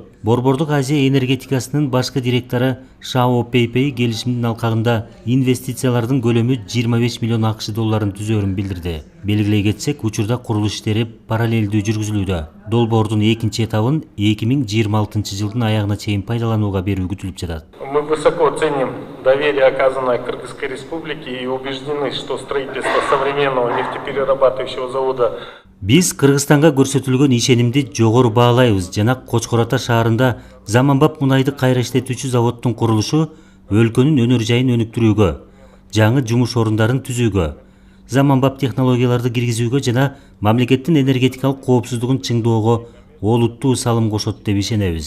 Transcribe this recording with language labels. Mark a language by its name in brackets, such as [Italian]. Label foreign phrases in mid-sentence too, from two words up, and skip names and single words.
[Kyrgyz] Борбордук Азия энергетикасынын башкы директору Шао Пейпей келишимдин алкагында инвестициялардын көлөмү 25 миллион АКШ долларын түзөөрүн билдирди. Белгилей кетсек, учурда курулуш иштери параллелдүү жүргүзүлүүдө. Долбоордун экинчи этабын 2026 жылдын аягына чейин пайдаланууга берүү күтүлүп жатат. [Russian] Мы высоко ценим доверие, оказанное Кыргызской Республике, и убеждены, что строительство современного нефтеперерабатывающего завода [Kyrgyz] Биз Кыргызстанга көрсөтүлгөн ишенимди жогору баалайбыз жана Кочкор Ата шаарында заманбап мунайды кайра иштетүүчү заводдун курулушу өлкөнүн өнөр жайын өнүктүрүүгө, жаңы жумуш орундарын түзүүгө, заманбап технологияларды киргизүүгө жана мамлекеттин энергетикалык коопсуздугун чыңдоого олуттуу салым кошот деп ишенебиз.